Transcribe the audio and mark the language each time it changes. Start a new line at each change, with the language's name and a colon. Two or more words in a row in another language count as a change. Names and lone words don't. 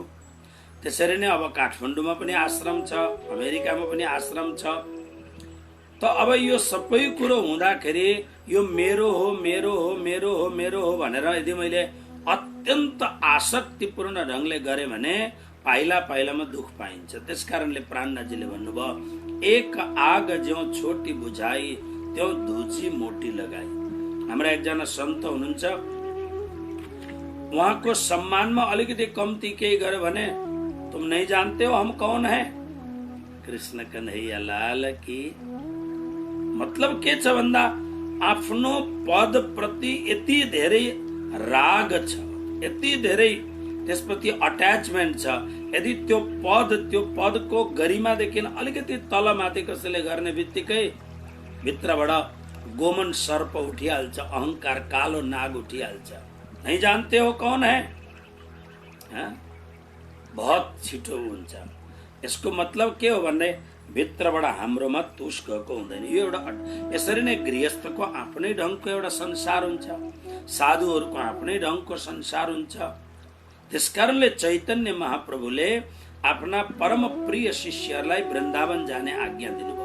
Nepali: त्यसरी नै अब काठमाडौँमा पनि आश्रम छ, अमेरिकामा पनि आश्रम छ। त अब यो सबै कुरो हुँदाखेरि यो मेरो हो मेरो हो मेरो हो मेरो हो भनेर यदि मैले अत्यन्त आसक्तिपूर्ण ढङ्गले गरेँ भने पाइला पाइलामा दुख पाइन्छ। त्यसकारणले प्राणनाथजीले भन्नुभयो,
Hindi: एक आग ज्यों छोटी बुझाई त्यों दूजी मोटी लगाई।
Nepali: हाम्रा एकजना सन्त हुनुहुन्छ, उहाँको सम्मानमा अलिकति कम्ती केही गर्यो भने
Hindi: तुम नहीं जानते हो हम कौन है, कृष्ण कन्हैया लाल की।
Nepali: मतलब के छ भन्दा आफ्नो पद प्रति यति धेरै राग छ, यति धेरै त्यसप्रति अट्याचमेन्ट छ। यदि त्यो पदको गरिमादेखि अलिकति तलमाथि कसैले गर्ने बित्तिकै भित्रबाट गोमन सर्प उठिहाल्छ, अहंकार कालो नाग उठिहाल्छ।
Hindi: नहीं जानते हो कौन है, बहुत
Nepali: छिटो हुन्छ। यसको मतलब के हो भन्ने भित्रबाट हाम्रोमा तुष गएको हुँदैन। यो एउटा यसरी नै गृहस्थको आफ्नै ढङ्गको एउटा संसार हुन्छ, साधुहरूको आफ्नै ढङ्गको संसार हुन्छ। त्यसकारणले चैतन्य महाप्रभुले आफ्ना परम प्रिय शिष्यहरूलाई वृन्दावन जाने आज्ञा दिनुभयो।